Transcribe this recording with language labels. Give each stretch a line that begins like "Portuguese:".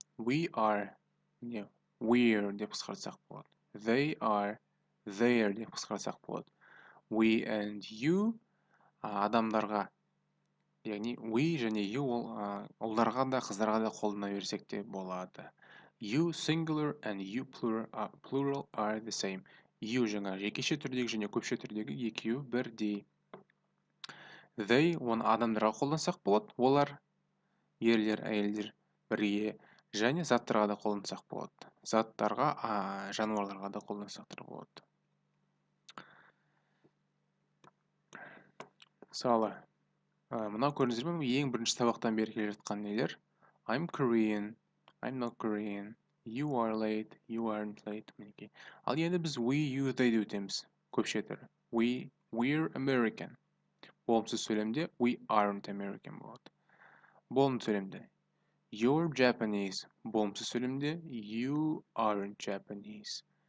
English: We are,
Kazakh: не,
English: we're
Kazakh: деп қысқартсақ болады. They are, there деп қысқартсақ болады. We and you адамдарға, яғни we және you ол ұлдарға да қыздарға да қолдана берсек те болады.
English: You singular and you plural are the same.
Kazakh: You жаңа жекеше түрдегі және көпше түрдегі екеуі бірдей. They оны адамдарға қолдансақ болады. Олар ерлер, әйелдер бірге және заттарға да қолдансақ болады. Заттарға, жануарларға да қолдансақ болады. Мысалы, мынау көрдіңіздер ме? Ең бірінші сабақтан бері келе жатқан нелер.
English: I'm Korean, I'm not Korean, you are late, you aren't late.
Kazakh: Ал енді біз we, you, they деп өтеміз. Көпше түрі.
English: We're American.
Kazakh: Болымсыз сөйлемде
English: we aren't American
Kazakh: болады. Болымды сөйлемде
English: you're Japanese.
Kazakh: Болымсыз сөйлемде
English: you aren't Japanese.